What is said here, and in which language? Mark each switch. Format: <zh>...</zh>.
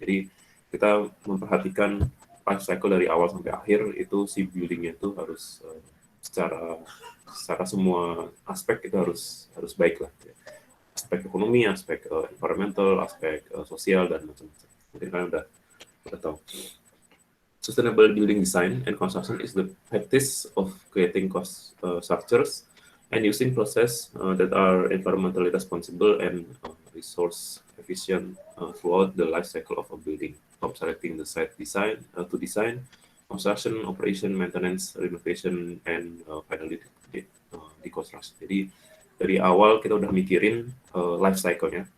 <id>Jadi kita memperhatikan life cycle dari awal sampai akhir, itu si building-nya itu harus secara semua aspek itu harus baik lah. Aspek ekonomi, aspek environmental, aspek sosial dan macam-macam. Mungkin kalian udah tahu.</id> <en>Sustainable building design and construction is the practice of creating structures and using process that are environmentally responsible and resource efficient throughout the life cycle of a building, from selecting the site design to design, construction, operation, maintenance, renovation, and finally deconstruction.</en> <id>Jadi dari awal kita udah mikirin life cycle-nya.</id>